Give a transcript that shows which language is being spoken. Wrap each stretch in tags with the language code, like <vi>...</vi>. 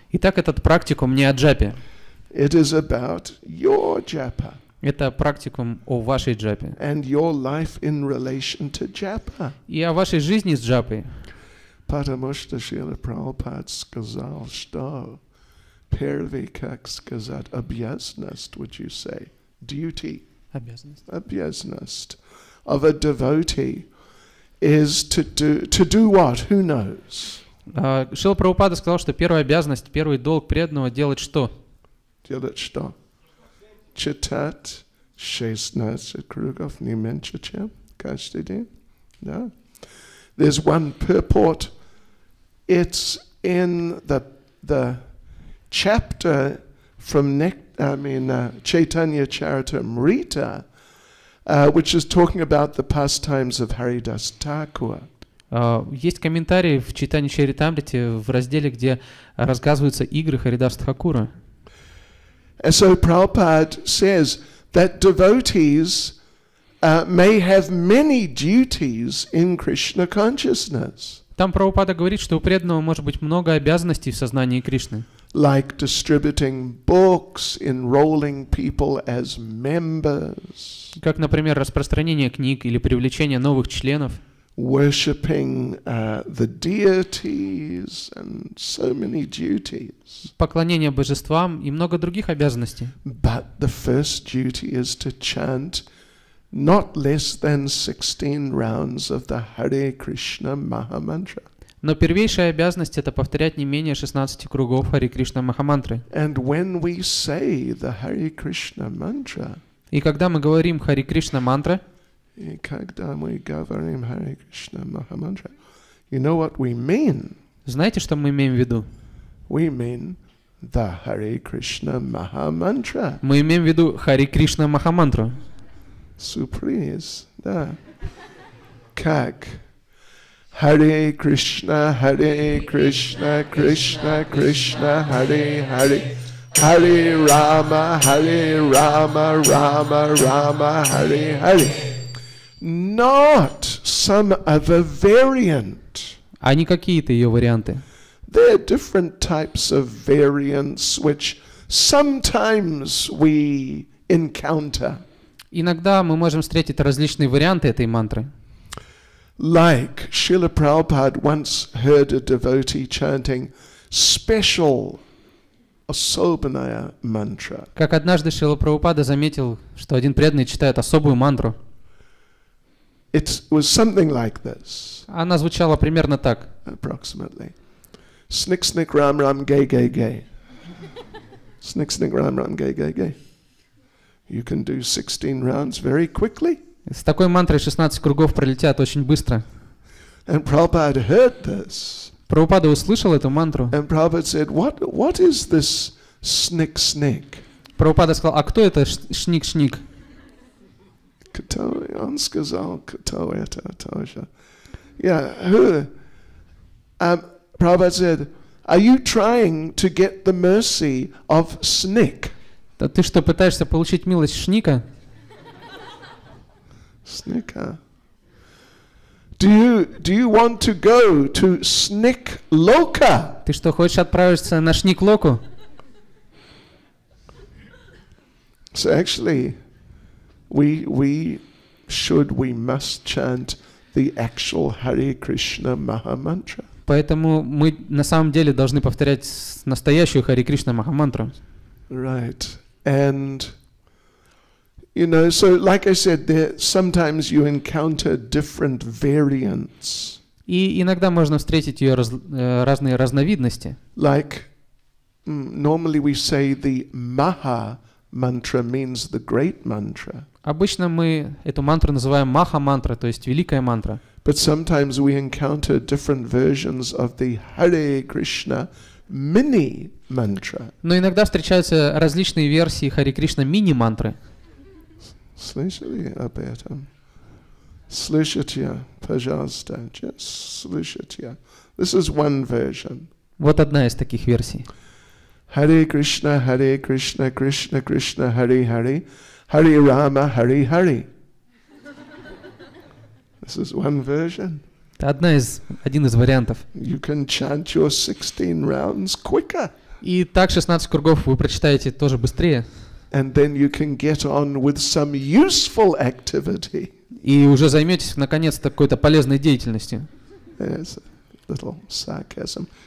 <ru>Итак, этот практикум не о джапе.</ru> <en>It is about your japa.</en> <ru>Это практикум о вашей джапе.</ru> <en>And your life in relation to japa.</en> <ru>И о вашей жизни с джапой. Потому что Шрила Прабхупада сказал, что первый, как сказать, обязанность,</ru> <en>would you say, duty,</en> <ru>обязанность</ru> <en>of a devotee is to do what? Who knows?</en> <ru>Шрила Прабхупада сказал, что первая обязанность, первый долг преданного делать что? Делать что? Читать 16 кругов не меньше, чем каждый день. Да?</ru> <en>There's one purport. It's in the chapter from Chaitanya Charitamrita, which is talking about the pastimes of Haridas Thakur.</en> <ru>Есть комментарий в Чайтанья Чаритамрите в разделе, где рассказываются игры Харидас Тхакура.</ru> <en>And so Prabhupada says that devotees may have many duties in Krishna consciousness.</en> <ru>Там Прабхупада говорит, что у преданного может быть много обязанностей в сознании Кришны.</ru> <en>Like distributing books, enrolling people as members.</en> <ru>Как, например, распространение книг или привлечение новых членов.</ru> <en>Worshipping the deities and so many duties.</en> <ru>Поклонение божествам и много других обязанностей.</ru> <en>But the first duty is to chant not less than 16 rounds of the Hare Krishna Mahamantra.</en> <ru>Но первейшая обязанность — это повторять не менее 16 кругов Харе Кришна Махамантры.</ru> <en>And when we say the Hare Krishna Mantra,</en> <ru>и когда мы говорим Харе Кришна мантра, и когда мы говорим</ru> <en>Hare Krishna Mahamantра, you know what we mean?</en> <ru>Знаете, что мы имеем в виду?</ru> <en>We mean the Hare Krishna Mahamantra.</en> <ru>Мы имеем в виду Харе Кришна Махамантру.</ru> <en>Surprise,</en> <ru>да. Как?</ru> <sa>Hare Krishna, Krishna Krishna, Hare Hare. Hare Rama, Rama Rama, Hare Hare.</sa> <en>Not some other variant.</en> <ru>А не какие-то ее варианты.</ru> <en>There are different types of variants which sometimes we encounter.</en> <ru>Иногда мы можем встретить различные варианты этой мантры.</ru> <en>Like Srila Prabhupada once heard a devotee chanting special</en> <ru>особенная мантра. Как однажды Шрила Прабхупада заметил, что один преданный читает особую мантру.</ru> <en>It was something like this.</en> <ru>Она звучала примерно так.</ru> <en>Approximately. Snick, snick, ram, ram, gay, gay, gay. Snick, snick, ram, ram, gay, gay, gay. You can do 16 rounds very quickly.</en> <ru>С такой мантрой 16 кругов пролетят очень быстро.</ru> <en>And Prabhupada heard this.</en> <ru>Прабхупада услышал эту мантру.</ru> <en>And Prabhupada said, what is this snick, snick?</en> <ru>Прабхупада сказал, а кто это шник-шник? Он сказал, кто это тоже.</ru> <en>Yeah, who? Prabhupada said, are you trying to get the mercy of snick?</en> <ru>Да ты что, пытаешься получить милость шника?</ru> <en>Snicker. Do you want to go to Snick Loka?</en> <ru>Ты что, хочешь отправиться на Шник-Локу?</ru> <en>So actually, we must chant the actual Hare Krishna Mahamantra.</en> <ru>Поэтому мы на самом деле должны повторять настоящую Харе Кришна Махамантру.</ru> <en>Right. And you know, so like I said, sometimes you encounter different variants.</en> <ru>И иногда можно встретить ее разные разновидности.</ru> <en>Like normally we say the Maha mantra means the great mantra.</en> <ru>Обычно мы эту мантру называем Маха-мантра, то есть великая мантра.</ru> <en>But sometimes we encounter different versions of the Hare Krishna mini mantra.</en> <ru>Но иногда встречаются различные версии Харе Кришна мини-мантры. Слышали об этом? Слышите, пожалуйста, just слышите.</ru> <en>This is one version.</en> <ru>Вот одна из таких версий.</ru> <sa>Hare Krishna, Krishna Krishna, Hare Hare, Hare Rama, Hare Hare.</sa> <en>This is one version.</en> <ru>Это один из вариантов.</ru> <en>You can chant your 16 rounds quicker.</en> <ru>И так 16 кругов вы прочитаете тоже быстрее.</ru> <en>And then you can get on with some useful activity.</en> <ru>И уже займетесь наконец-то какой-то полезной деятельностью.</ru> <en>There's a little sarcasm.</en>